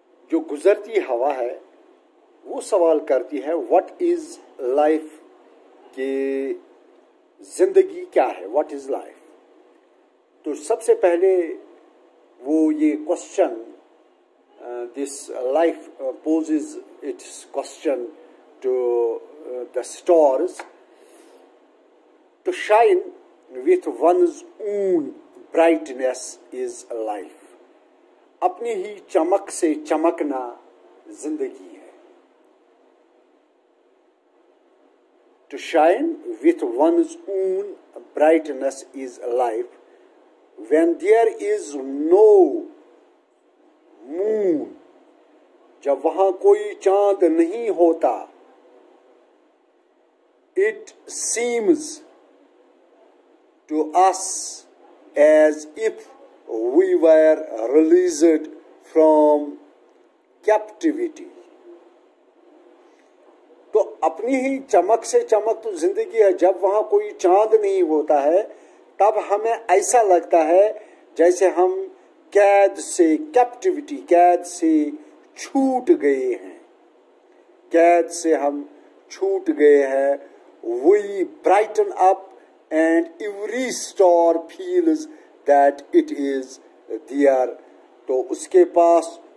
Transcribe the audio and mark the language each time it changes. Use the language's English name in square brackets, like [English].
[Urdu] جو گزرتی ہوا ہے وہ سوال کرتی ہے [English] what is life, [Urdu] کہ زندگی کیا ہے، [English] What is life. [Urdu] تو سب سے پہلے وہ یہ [English] Question, this life poses its question to the stars to shine with one's own brightness is life. [Urdu] اپنی ہی چمک سے چمکنا زندگی ہے۔ [English] To shine with one's own brightness is life. When there is no moon, [Urdu] جب وہاں کوئی چاند نہیں ہوتا، [English] it seems to us as if we were released from captivity. [Urdu] تو اپنی ہی چمک سے چمک تو زندگی ہے۔ جب وہاں کوئی چاند نہیں ہوتا ہے تب ہمیں ایسا لگتا ہے جیسے ہم قید سے، کیپٹیوٹی، قید سے چھوٹ گئے ہیں، قید سے ہم چھوٹ گئے ہیں۔ [English] We brighten up and every star feels that it is there. [Urdu] تو اس کے پاس